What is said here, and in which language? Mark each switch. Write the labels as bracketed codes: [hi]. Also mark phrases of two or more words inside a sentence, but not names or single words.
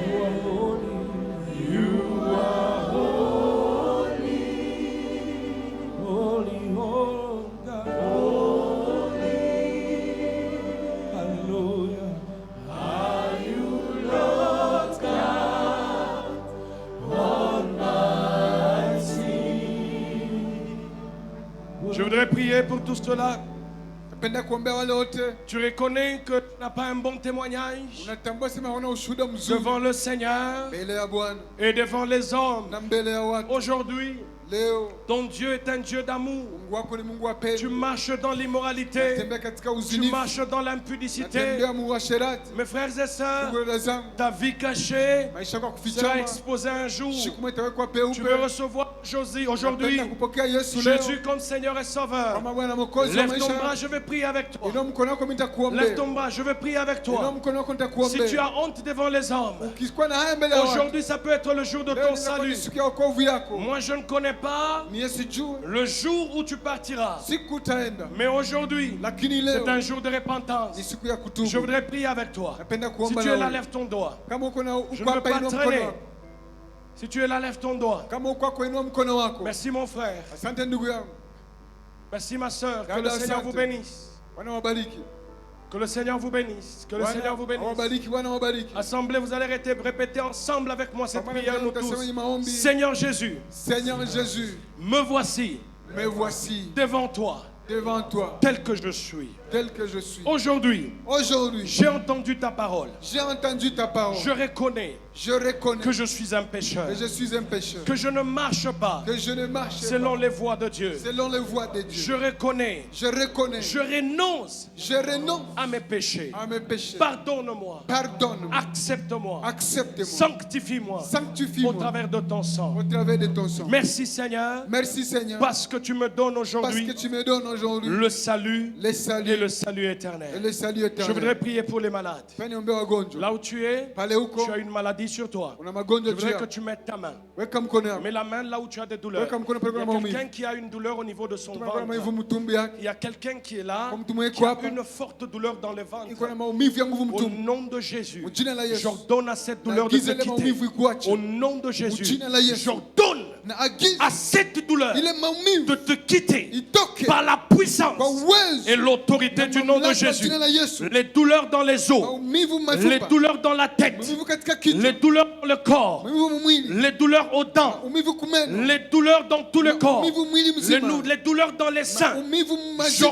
[en] You are holy, you are holy, holy, oh God, holy, hallelujah. Are you Lord God Almighty? [fr] Je voudrais prier pour tous ceux-là. [sw] Napenda kuombea wale wote [fr] Tu reconnais que tu n'as pas un bon témoignage [sw] unatambua sema hauna ushuhuda mzuri [fr] devant le Seigneur [sw] mbele ya Bwana [fr] et devant les hommes. [sw] na mbele ya watu. [fr] Aujourd'hui, [sw] Leo [fr] ton Dieu est un Dieu d'amour. [sw] Mungu wako ni Mungu wa pendo. [fr] Tu marches dans l'immoralité. [sw] Tembea katika [fr] Tu [sw] uzinifu. [fr] marches dans l'impudicité. [sw] Tembea muasherati. [fr] Mes frères et sœurs, [sw] Ndugu dada zangu, [fr] ta vie cachée [sw] maisha yako [fr] sera [sw] kufichama [fr] exposée un jour. [sw] siku moja itawekwa [fr] Tu veux [sw] peupe. [fr] recevoir aujourd'hui [sw] Napenda kupokea Yesu leo [fr] Jésus comme Seigneur et Sauveur. [sw] kama Bwana mwokozi wa [fr] Lève ton [sw] maisha. [fr] bras, je vais prier avec toi. [sw] Inua mkono wako mimi [fr] Lève [sw] nitakuombea. [fr] ton bras, je vais prier avec [sw] Inua [fr] toi. [sw] mkono wako [fr] Si [sw] nitakuombea. [fr] tu as honte devant les hommes, [sw] Ukikuwa na haya mbele ya watu. [fr] aujourd'hui ça peut être le jour de [sw] Leo [fr] ton [sw] inaweza kuwa ni [fr] salut. [sw] siku ya wokovu yako. [fr] Moi je ne connais pas [sw] Ni Yesu juu. [fr] le jour où tu partiras. [sw] Siku utaenda. [fr] Mais aujourd'hui, [sw] Lakini leo [fr] c'est un jour de [sw] ni [fr] repentance. [sw] siku ya kutubu. [fr] Je voudrais prier avec toi. [sw] Napenda [fr] Si [sw] kuomba [fr] tu [sw] na [fr] es là, [sw] wewe. [fr] lève ton doigt. [sw] Kama uko na [fr] Je [sw] uko [fr] ne veux [sw] hapa [fr] pas [sw] inua mkono [fr] traîner. [sw] wako. [fr] Si tu es là, lève ton doigt. [sw] Kama uko hapa inua mkono wako. [fr] Merci mon frère. [sw] Asante ndugu yangu. [fr] Merci ma soeur. Que le [sw] Dada, [fr] Seigneur [sw] asante. [fr] vous bénisse. [sw] Bwana wabariki. [fr] Que le Seigneur vous bénisse. Que le [sw] Bwana [fr] Seigneur vous bénisse. [sw] wabariki, Bwana wabariki. [fr] Assemblée, vous allez répéter ensemble avec moi cette [sw] Pamoja [fr] prière, nous [sw] tutasema [fr] tous. [sw] hii maombi. [fr] Seigneur Jésus, Seigneur Jésus, me voici me voici devant toi, devant toi, tel que je suis. tel que je suis. Aujourd'hui, Aujourd'hui, j'ai entendu ta parole. j'ai entendu ta parole. Je reconnais Je reconnais que je suis un pécheur. que je suis un pécheur. Que je ne marche pas Que je ne marche selon pas les voies de Dieu. selon les voies de Je Dieu. reconnais, Je reconnais. je renonce Je renonce à mes péchés. à mes péchés. Pardonne-moi. Pardonne-moi. Accepte-moi. Accepte-moi. Sanctifie-moi au Sanctifie-moi travers de ton sang. au travers de ton sang. Merci Seigneur Merci Seigneur parce que tu me donnes parce aujourd'hui que tu me donnes aujourd'hui le salut le salut et le salut éternel. Et le salut Je éternel. voudrais prier pour les malades. [sw] Pia niombe wagonjwa. [fr] Là où tu es, [sw] Pale huko [fr] tu as une maladie sur toi. [sw] una [fr] Je [sw] magonjwa juu [fr] voudrais que [sw] yako. [fr] tu mettes ta main. [sw] Weka mkono yako. [fr] Mets la main là où tu as des douleurs. [sw] Weka mkono pale [fr] Il y [sw] kuna [fr] a quelqu'un [sw] maumivu. [fr] qui a une douleur au niveau de son [sw] Kuna maumivu [fr] ventre. [sw] mtumbi yake. [fr] Il y a quelqu'un qui est là, [sw] Kwa mtu mwenye [fr] qui a [sw] hapa. [fr] une forte douleur dans le ventre. [sw] Iko na maumivu ya nguvu [fr] Au [sw] mtumbi. [fr] nom de Jésus, [sw] Mjina la Yesu. [fr] j'ordonne à cette douleur de [sw] Naagiza [fr] te [sw] ile maumivu [fr] quitter. [sw] ikuache. [fr] Au nom de Jésus, [sw] Mjina la Yesu. [fr] j'ordonne [sw] Naagiza [fr] à cette douleur [sw] ile maumivu [fr] de te quitter [sw] itoke [fr] par la puissance [sw] kwa uwezo [fr] et l'autorité du nom de [sw] mamlaka [fr] Jésus. [sw] jina la Yesu. [fr] Les douleurs dans les os, [sw] Maumivu [fr] les [sw] mafupa. [fr] douleurs dans la tête, [sw] Maumivu katika kichwa. [fr] les douleurs dans le corps, [sw] Maumivu mwili. [fr] les douleurs aux dents, [sw] Maumivu kumeno. [fr] les douleurs dans tout le corps, [sw] Maumivu mwili mzima. [fr] les douleurs dans les seins. [sw] Maumivu mazima.